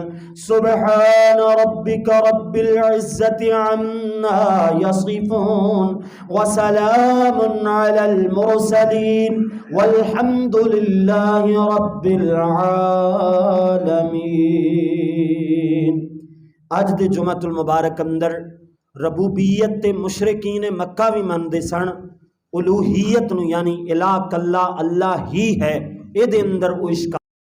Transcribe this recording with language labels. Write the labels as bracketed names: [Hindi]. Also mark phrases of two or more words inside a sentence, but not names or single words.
[Arabic] سبحان ربك رب العزة عما يصفون وسلام على المرسلين والحمد لله رب العالمين. [Punjabi] اج دے جمعۃ المبارک اندر ربوبیت تے مشرکین مکہ بھی مندے سن، الوہیت نو یعنی الہ کلا اللہ ہی ہے، اے دے اندر او اشکال